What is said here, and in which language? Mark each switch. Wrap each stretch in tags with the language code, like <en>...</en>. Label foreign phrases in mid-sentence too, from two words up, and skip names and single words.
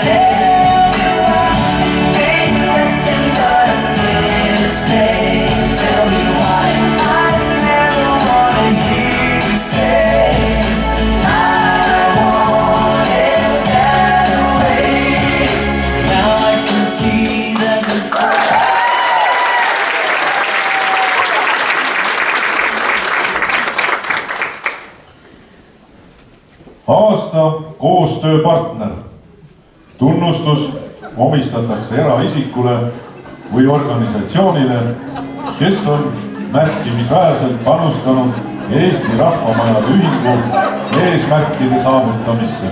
<en>Tell me why ain't nothing but a mistake. Tell me why I never wanted you to say I want it that way. Now I can see that the fire.</en> <et>Aasta koostööpartner. Tunnustus omistatakse eraisikule või organisatsioonile, kes on märkimisväärselt panustanud Eesti Rahvamajade Ühingu eesmärkide saavutamisse.</et>